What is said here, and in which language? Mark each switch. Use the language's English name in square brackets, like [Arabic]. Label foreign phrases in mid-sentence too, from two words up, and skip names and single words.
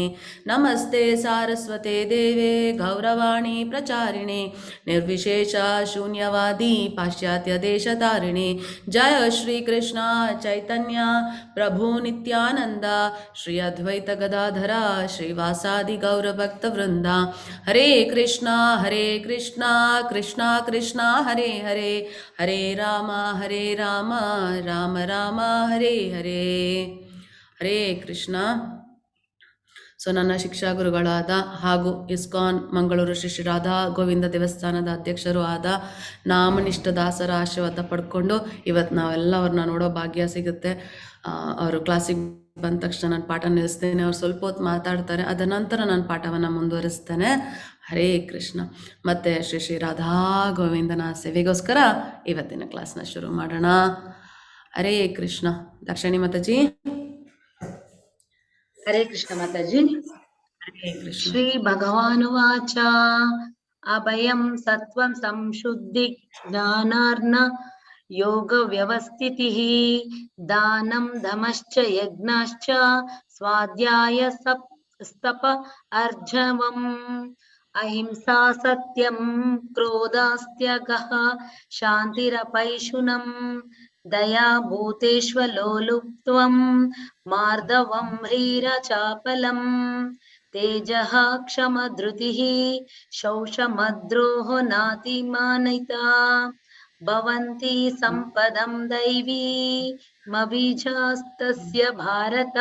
[Sanskrit] नमस्ते सारस्वते देवे गौरवाणी प्रचारिणे निर्विशेष शून्यवादी पाश्चात्यदेशतारिणे। जय श्री कृष्ण चैतन्य प्रभु नित्यानंद श्री अद्वैत गदाधर श्रीवासादि गौरभक्तवृंदा। हरे कृष्णा कृष्णा कृष्णा हरे हरे हरे राम राम राम हरे हरे। [Kannada] ಹರೇ ಕೃಷ್ಣ. ಸೊ ನನ್ನ ಶಿಕ್ಷಾ ಗುರುಗಳಾದ ಹಾಗೂ ಇಸ್ಕಾನ್ ಮಂಗಳೂರು ಶ್ರೀ ಶ್ರೀ ರಾಧಾ ಗೋವಿಂದ ದೇವಸ್ಥಾನದ ಅಧ್ಯಕ್ಷರು ಆದ ನಾಮನಿಷ್ಠ ದಾಸರ ಆಶೀರ್ವಾದ ಪಡ್ಕೊಂಡು ಇವತ್ತು ನಾವೆಲ್ಲ ಅವ್ರನ್ನ ನೋಡೋ ಭಾಗ್ಯ ಸಿಗುತ್ತೆ. ಅವರು ಕ್ಲಾಸಿಗೆ ಬಂದ ತಕ್ಷಣ ನಾನು ಪಾಠ ನಿಲ್ಲಿಸ್ತೇನೆ, ಅವ್ರು ಸ್ವಲ್ಪ ಹೊತ್ತು ಮಾತಾಡ್ತಾರೆ, ಅದ ನಂತರ ನಾನು ಪಾಠವನ್ನು ಮುಂದುವರಿಸ್ತೇನೆ. ಹರೇ ಕೃಷ್ಣ. ಮತ್ತು ಶ್ರೀ ಶ್ರೀ ರಾಧಾ ಗೋವಿಂದನ ಸೇವೆಗೋಸ್ಕರ ಇವತ್ತಿನ ಕ್ಲಾಸ್ನ ಶುರು ಮಾಡೋಣ. ಹರೇ ಕೃಷ್ಣ. ದಾಕ್ಷಾಯಿಣಿ ಮಾತಾಜಿ. [Hindi] हरे कृष्ण माताजी। हरे कृष्ण. [Sanskrit] श्री भगवानुवाच अभयं सत्वं संशुद्धि ज्ञानार्न योग व्यवस्थितिः दानं दमश्च यज्ञश्च स्वाध्याय स्तप अर्जवम् अहिंसा सत्यं क्रोधास्त्यगः शान्तिरपैशुनम् दया भूतेष्वलोलुप्त्वं मार्दवं ह्रीरचापलम् तेजः क्षमधृतिः शौचमद्रोहो नातिमानिता भवन्ति सम्पदं दैवी मबीजास्तस्य भारत।